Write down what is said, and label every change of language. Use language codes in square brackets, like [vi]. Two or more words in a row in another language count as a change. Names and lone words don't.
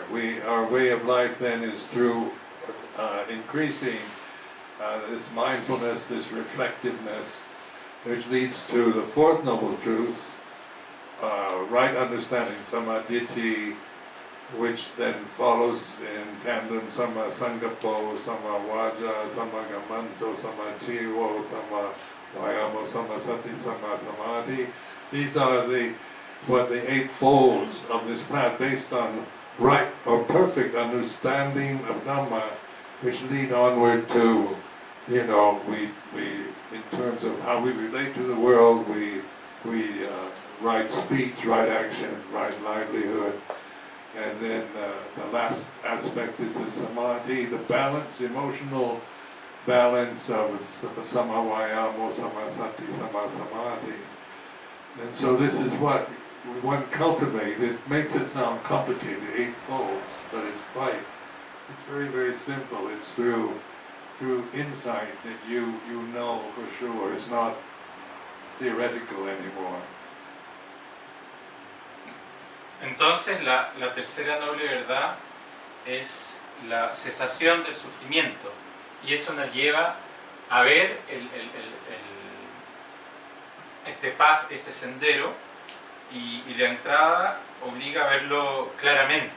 [en] Our way of life then is through increasing this mindfulness, this reflectiveness, which leads to the fourth noble truth, right understanding, samadhi, which then follows in tandem [pi] sama sangapo, sama vaja, sama gamanto, sama chivo, sama vayamo, sama sati, sama samadhi. [en] These are the eight folds of this path, based on right or perfect understanding of Dhamma, which lead onward to, we in terms of how we relate to the world, we right speech, right action, right livelihood. And then the last aspect is the samadhi, the balance, emotional balance of [pi] sama vayamo, sama sati, sama samadhi. [en] And so this is what one cultivates. It makes it sound complicated, eight folds, but it's very, very simple. It's through insight that you know for sure. It's not theoretical anymore. [es] Entonces la tercera noble verdad es la cesación del sufrimiento, y eso nos lleva a ver este sendero, y la entrada obliga a verlo claramente.